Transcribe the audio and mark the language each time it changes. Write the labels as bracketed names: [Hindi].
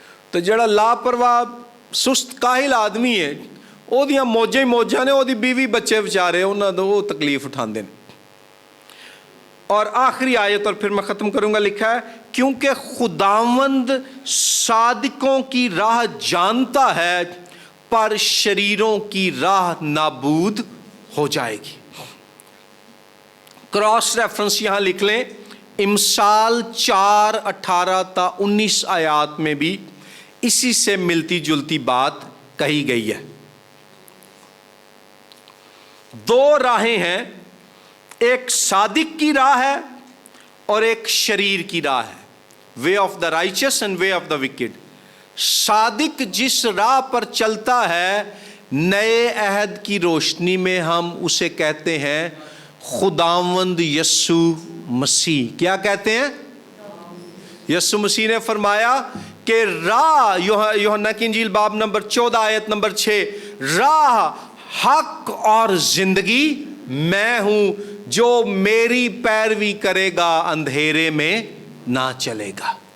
[Punjabi] تو جڑا لاپرواہ سست کاہل آدمی ہے وہ دیاں موجاں ہی موجاں نے, وہ دی بیوی بچے بیچارے انہاں دا وہ تکلیف اٹھاندے نے. [Urdu] اور آخری آیت اور پھر میں ختم کروں گا, لکھا ہے کیونکہ خداوند صادقوں کی راہ جانتا ہے پر شریروں کی راہ نابود ہو جائے گی. کراس ریفرنس یہاں لکھ لیں, امثال 4:18 تا 19 آیات میں بھی اسی سے ملتی جلتی بات کہی گئی ہے. دو راہیں ہیں, ایک صادق کی راہ ہے اور ایک شریر کی راہ ہے. [English] Way of the righteous and way of the wicked. [Urdu] صادق جس راہ پر چلتا ہے نئے عہد کی روشنی میں ہم اسے کہتے ہیں خداوند یسوع مسیح. کیا کہتے ہیں؟ یسوع مسیح نے فرمایا کہ راہ, یوحنا کی انجیل باب نمبر 14 آیت نمبر 6, راہ حق اور زندگی میں ہوں, جو میری پیروی کرے گا اندھیرے میں نہ چلے گا.